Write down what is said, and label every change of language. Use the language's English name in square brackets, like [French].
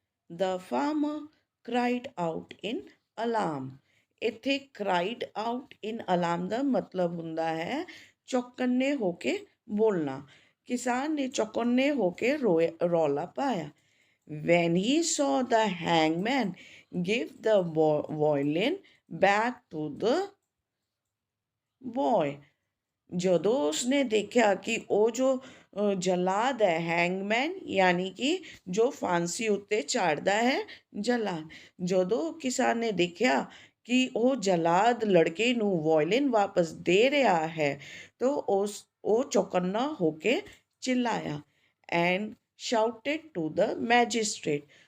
[English] The farmer cried out in alarm. [Punjabi] ਇੱਥੇ [English] cried out in alarm [Punjabi] ਦਾ ਮਤਲਬ ਹੁੰਦਾ ਹੈ ਚੌਕੰਨੇ ਹੋ ਕੇ ਬੋਲਣਾ। ਕਿਸਾਨ ਨੇ ਚੌਕੰਨੇ ਹੋ ਕੇ ਰੌਲਾ ਪਾਇਆ। [English] When he saw the hangman give the violin back to the boy. [Punjabi] ਜਦੋਂ ਉਸਨੇ ਦੇਖਿਆ ਕਿ ਉਹ ਜੋ ਜਲਾਦ ਹੈ, ਹੈਂਗਮੈਨ ਯਾਨੀ ਕਿ ਜੋ ਫਾਂਸੀ ਉੱਤੇ ਚਾੜਦਾ ਹੈ, ਜਲਾਦ, ਜਦੋਂ ਕਿਸਾਨ ਨੇ ਦੇਖਿਆ ਕਿ ਉਹ ਜਲਾਦ ਲੜਕੇ ਨੂੰ ਵਾਇਲਿਨ ਵਾਪਸ ਦੇ ਰਿਹਾ ਹੈ ਤਾਂ ਉਹ ਚੌਕੰਨਾ ਹੋ ਕੇ ਚਿল্ਲਾਇਆ [English] And shouted to the magistrate.